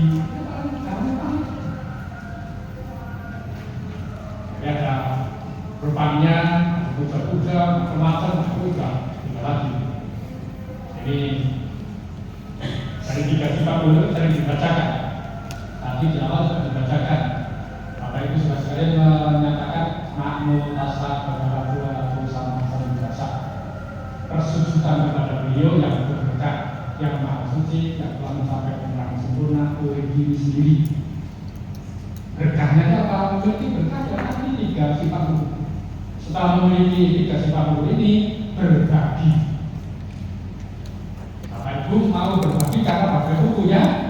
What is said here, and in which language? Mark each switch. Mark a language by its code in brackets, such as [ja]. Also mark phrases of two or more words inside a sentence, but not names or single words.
[id] Jadi ada rupanya, puja-puja, macam-macam, puja, tidak lagi. Ini dari 3 sifat luhur sering dibacakan. Tadi di awal sudah dibacakan. Bapak Ibu sudah sekalian menyatakan [pi] namo tassa bhagavato arahato sama sambuddhassa. [id] Persujudan kepada beliau yang berberkah, yang maha suci, yang telah mencapai penerangan sempurna oleh diri sendiri. Berkahnya apa? Memiliki berkah yang tadi 3 sifat luhur. Setelah memiliki 3 sifat luhur ini, berbagi. Bapak Ibu mau berbagi karena Bapak Ibu punya.